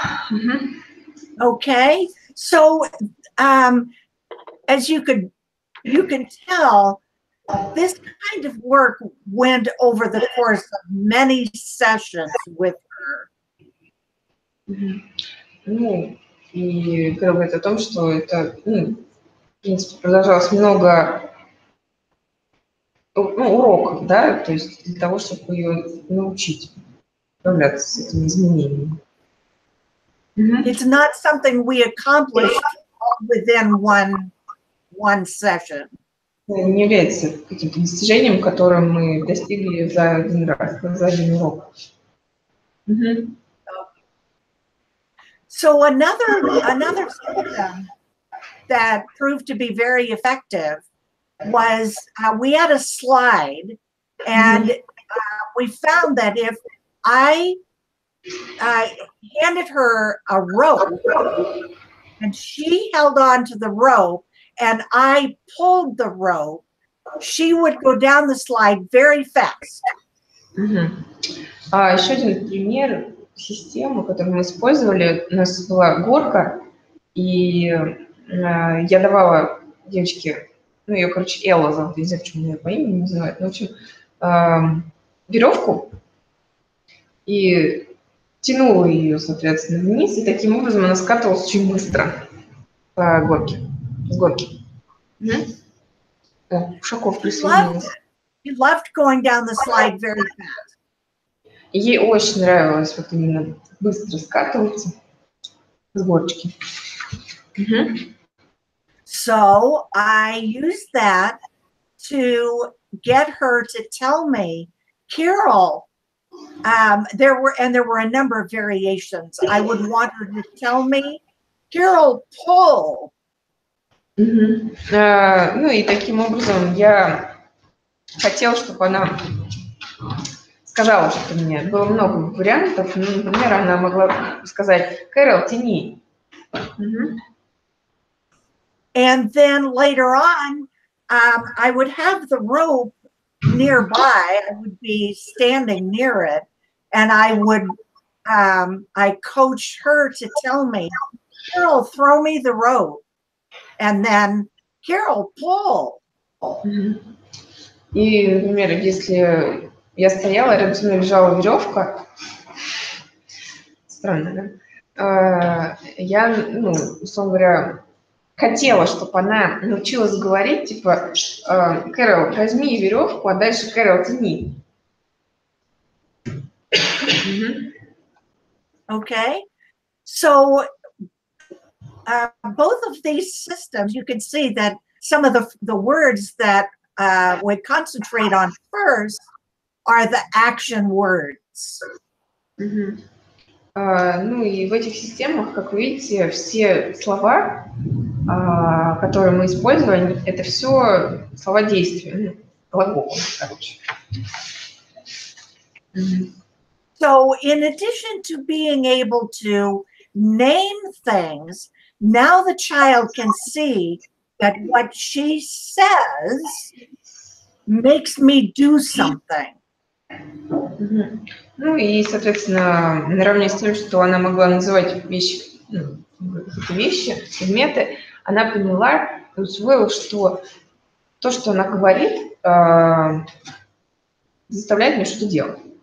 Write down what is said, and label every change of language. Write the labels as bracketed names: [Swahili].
[English] Мгм. Okay, so as you can tell, this kind of work went over the course of many sessions with her. Мгм. [Russian] Ну, и говорит о том, что это, в принципе, продолжалось много уроков, да, то есть для того, чтобы ее научить справляться с этими изменениями. Мгм. [English] It's not something we accomplished within one session. [Russian] Не является каким-то достижением, которое мы достигли за один раз, за один урок. Мгм. [English] So another system that proved to be very effective was we had a slide, and we found that if I handed her a rope and she held on to the rope and I pulled the rope, she would go down the slide very fast. Мгм. [Russian] Еще один пример системы, которую мы использовали, у нас была горка, и я давала девочке ну, ее, короче, Элла зовут, не знаю, почему ее по имени называют, но, в общем, веревку и тянула ее, соответственно, вниз, и таким образом она скатывалась очень быстро по горке, с горки. О, Ушаков присоединился. [English] She loved going down the slide very fast. [Russian] Ей очень нравилось вот именно быстро скатываться с горочки. [English] So I used that to get her to tell me, Carol, there were a number of variations. I would want her to tell me, Carol, pull. [Russian] Ну и таким образом я хотела, чтобы она сказала, что мне. Было много вариантов. Ну, например, она могла сказать: Кэрол, тяни. [English] And then later on, I would have the rope nearby. I would be standing near it, and I would, I coach her to tell me, Carol, throw me the rope. And then, Carol, pull. [Russian] И, например, если я стояла, рядом со мной лежала веревка, странно, да? Я, ну, условно говоря, хотела, чтобы она научилась говорить, типа, Кэрол, возьми веревку, а дальше Кэрол, тяни. [English] Okay. So both of these systems, you can see that some of the words that we concentrate on first are the action words. [Russian] Ну и в этих системах, как вы видите, все слова, которые мы используем, это все слова действия, глаголы, короче. [English] So in addition to being able to name things, now the child can see that what she says makes me do something. [Russian] Ну и, соответственно, наравне с тем, что она могла называть вещи, какие-то вещи, предметы, она поняла и усвоила, что то, что она говорит, заставляет меня что-то делать.